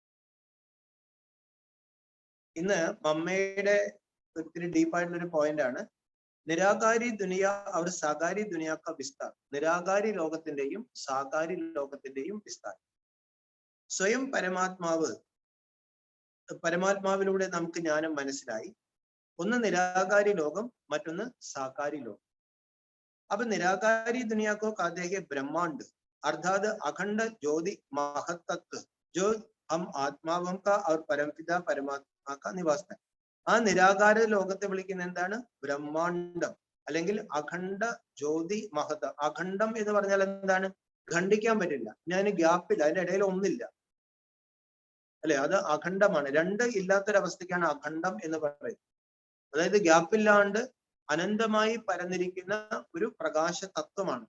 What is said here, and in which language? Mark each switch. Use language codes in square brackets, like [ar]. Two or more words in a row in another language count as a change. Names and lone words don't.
[ml] ഇന്ന് മമ്മയുടെ ഒത്തിരി ഡീപ്പായിട്ടുള്ളൊരു പോയിന്റ് ആണ്, [hi] निराकारी दुनिया और साकारी दुनिया का विस्तार. [ml] നിരാകാരി ലോകത്തിന്റെയും സാകാരി ലോകത്തിന്റെയും വിസ്താർ. സ്വയം പരമാത്മാവിലൂടെ നമുക്ക് ജ്ഞാനം മനസ്സിലായി. ഒന്ന് നിരാകാരി ലോകം, മറ്റൊന്ന് സാകാരി ലോകം. [hi] अब निराकारी दुनिया को कहते हैं ब्रह्मांड, अर्थात अखंड ज्योति महत्त्व, जो हम आत्मावं का और परमपिता परमात्मा का निवास है. [ml] ആ നിരാകാര ലോകത്തെ വിളിക്കുന്ന എന്താണ്? ബ്രഹ്മാണ്ടം, അല്ലെങ്കിൽ അഖണ്ഡ ജ്യോതി മഹത. അഖണ്ഡം എന്ന് പറഞ്ഞാൽ എന്താണ്? ഖണ്ഡിക്കാൻ പറ്റില്ല, ഞാൻ ഗ്യാപ്പില്ല, അതിന്റെ ഇടയിൽ ഒന്നില്ല, അല്ലെ? അത് അഖണ്ഡമാണ്. രണ്ട് ഇല്ലാത്തൊരവസ്ഥയ്ക്കാണ് അഖണ്ഡം എന്ന് പറയുന്നത്. അതായത് ഗ്യാപ്പില്ലാണ്ട് അനന്തമായി പരന്നിരിക്കുന്ന ഒരു പ്രകാശ തത്വമാണ്.